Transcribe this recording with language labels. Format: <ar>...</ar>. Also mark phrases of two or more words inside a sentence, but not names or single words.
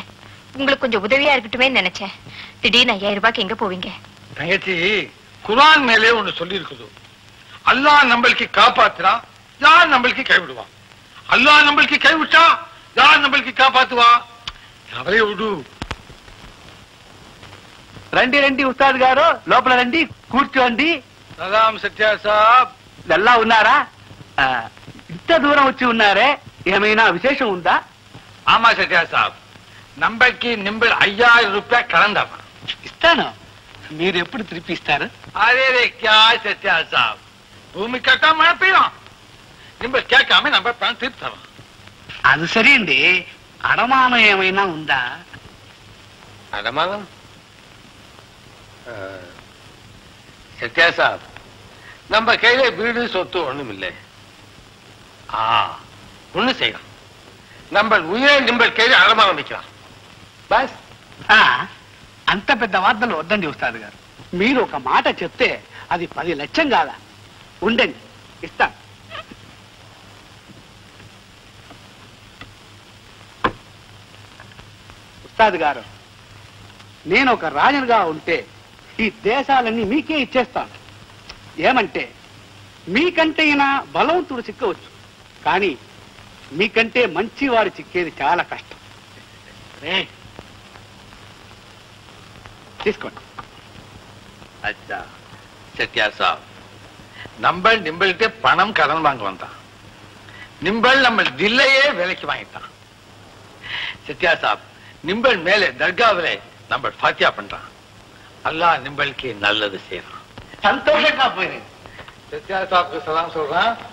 <ta>உங்களுக்கு கொஞ்சம் உதவியா இருக்கட்டுமே நினைச்சேன். திடீர்னு 5000 ரூபாய்க்கு எங்க போவீங்க? தங்கச்சி குர்ஆன் மேலே ஒண்ணு சொல்லி இருக்குது. அல்லாஹ் நம்மளுக்கு காப்பாத்துறா, யார் நம்மளுக்கு கைவிடுவான். அல்லாஹ் நம்மளுக்கு கைவிட்டா யார் நம்மளுக்கு காப்பாத்துவா? அவரே விடு.</ta> <te>రండి రండి ఉస్తాద్ గారు, లోపల రండి, కూర్చోండి. సలాం సత్యా సాబ్. ఎలా ఉన్నారా? ఇంత దూరం వచ్చి ఉన్నారే, ఏమైనా విశేషం ఉందా?</te> <ta>ஆமா சத்யா சாப், நம்மளுக்கு நிம்பல் 5000 ரூபாய் கலந்தாமா.</ta> <te>ఇస్తాను. మీరు ఎప్పుడు తిరిపిస్తారు?</te> <hi>अरे क्या</hi> <te>సత్యా సాబ్, భూమి కట్టా</te> <ta>மழை பெய்யும். நிம்பல் கேட்காம நம்ம பணம் திருப்பி.</ta> <te>అది సరే అండి. అడమానం ఏమైనా ఉందా?</te> <ta>அடமானம் சத்யா சாப், நம்ம கையில வீடு சொத்து ஒண்ணும் இல்லை. ஒண்ணு செய்யலாம், நம்ம உயிரை நிம்பல் கையில அடமானம் வைக்கலாம்.</ta> <te>బస్ అంత పెద్ద వార్తలు వద్దండి ఉస్తాద్ గారు. మీరు ఒక మాట చెప్తే అది 10 లక్షం కాదా? ఉండండి, ఇస్తాను. ఉస్తాద్ గారు, నేను ఒక రాజుగా ఉంటే ఈ దేశాలన్నీ మీకే ఇచ్చేస్తాను. ఏమంటే మీకంటే బలవంతుడు చిక్కవచ్చు, కానీ మీకంటే మంచివాడు చిక్కేది చాలా కష్టం. తీసుకోండి.</te> <ta>அச்சா சத்யா சாப், நம்பள் நிம்பள்கிட்ட பணம் கடன் வாங்க வந்தான். நிம்பள் நம்ம தில்லையே விலைக்கு வாங்கிட்டான். சத்யா சாப், நிம்பள் மேலே தர்காவிலே நம்ம ஃபாத்தியா பண்றான். அல்லாஹ் நிம்பளுக்கு நல்லது செய்யறான்.</ta> <te>సంతోషంగా పోయింది.</te> <ta>சத்யா சாப்க்கு சலாம் சொல்றான்.</ta>